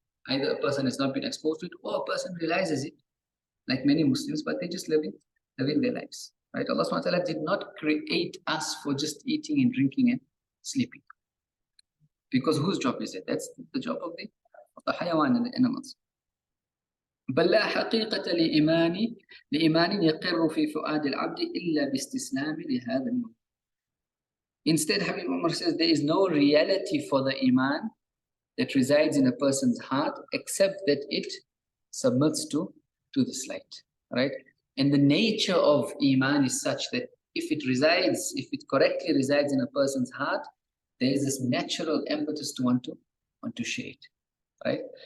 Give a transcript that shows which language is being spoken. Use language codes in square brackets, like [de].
[en] Either a person has not been exposed to it or a person realizes it, like many Muslims, but they're just living their lives, right? Allah subhanahu wa ta'ala did not create us for just eating and drinking and sleeping. Because whose job is it? That's the job of the hayawan and the animals. [ar] بل لا حقيقة لإيمان يقر في فؤاد العبد إلا باستسلام لهذا النور. [en] Instead, Habib Umar says there is no reality for the iman that resides in a person's heart except that it submits to this light, right? And the nature of iman is such that if it correctly resides in a person's heart, there is this natural impetus to want to share it, right?